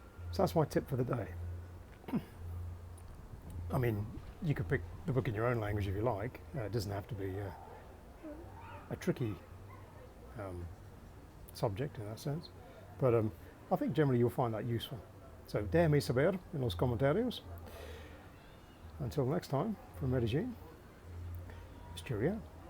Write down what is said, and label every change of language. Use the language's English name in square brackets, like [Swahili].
[English] So that's my tip for the day. I mean, you could pick the book in your own language if you like. It doesn't have to be a tricky subject in that sense, but I think generally you'll find that useful. [Spanish] So déjame saber en los comentarios. [English] Until next time, from Medellín, it's Cheerio.